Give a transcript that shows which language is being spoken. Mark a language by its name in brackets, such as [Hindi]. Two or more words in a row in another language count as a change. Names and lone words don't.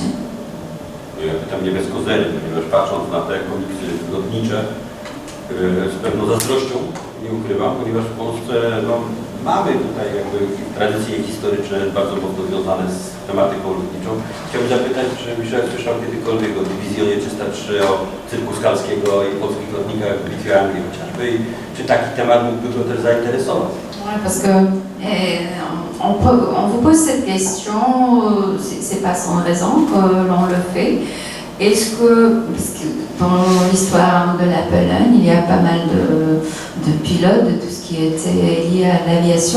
[Polish] Ja pytam nie bez kozery, ponieważ patrząc na te komiksy lotnicze, z pewną zazdrością nie ukrywam, ponieważ w Polsce mamy tutaj jakby tradycje historyczne bardzo mocno związane z tematyką lotniczą. Chciałbym zapytać, czy Michel słyszał kiedykolwiek o Dywizjonie 303, o cyrku Skalskiego i polskich lotnikach w Bitwie Anglii chociażby i czy taki temat mógłby go też zainteresować? [French] Ouais, parce que on vous pose cette question, c'est pas sans raison que l'on le fait. Est-ce que, parce que dans l'histoire de la Pologne, il y a pas mal de pilotes, de tout ce qui était lié à l'aviation.